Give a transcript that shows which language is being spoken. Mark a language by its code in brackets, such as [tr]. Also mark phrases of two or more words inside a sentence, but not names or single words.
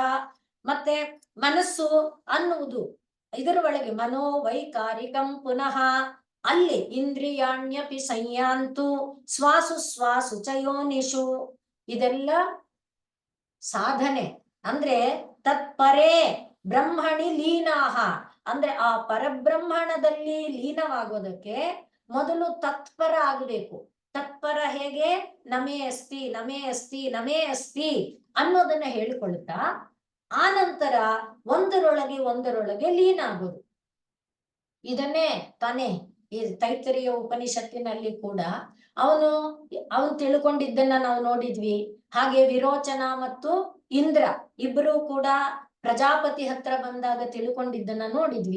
[kn] ಮತ್ತೆ ಮನಸ್ಸು ಅನ್ನುವುದು ಇದರ ಒಳಗೆ [sa] ಮನೋವೈಕಾರಿಕಂ ಪುನಃ ಅಲ್ಲಿ ಇಂದ್ರಿಯಾಣ್ಯಪಿ ಸಂಯಾಂತು ಶ್ವಾಸು ಚ ಯೋನಿಷು. [kn] ಇದೆಲ್ಲ ಸಾಧನೆ. ಅಂದ್ರೆ [sa] ತತ್ಪರೇ ಬ್ರಹ್ಮಣಿ ಲೀನಾಹ [kn] ಅಂದ್ರೆ ಆ ಪರಬ್ರಹ್ಮಣದಲ್ಲಿ ಲೀನವಾಗೋದಕ್ಕೆ ಮೊದಲು ತತ್ಪರ ಆಗಬೇಕು. ತತ್ಪರ ಹೇಗೆ? [sa] ನಮೇ ಅಸ್ತಿ ನಮೇ ಅಸ್ತಿ ನಮೇ ಅಸ್ತಿ [kn] ಅನ್ನೋದನ್ನ ಹೇಳಿಕೊಳ್ತಾ ಆ ನಂತರ ಒಂದರೊಳಗೆ ಲೀನ ಆಗೋದು. ಇದನ್ನೇ ತಾನೇ ಈ ತೈತ್ತರೀಯ ಉಪನಿಷತ್ತಿನಲ್ಲಿ ಕೂಡ ಅವನು ತಿಳ್ಕೊಂಡಿದ್ದನ್ನ ನಾವು ನೋಡಿದ್ವಿ. ಹಾಗೆ ವಿರೋಚನ ಮತ್ತು ಇಂದ್ರ ಇಬ್ಬರು ಕೂಡ ಪ್ರಜಾಪತಿ ಹತ್ರ ಬಂದಾಗ ತಿಳ್ಕೊಂಡಿದ್ದನ್ನ ನೋಡಿದ್ವಿ.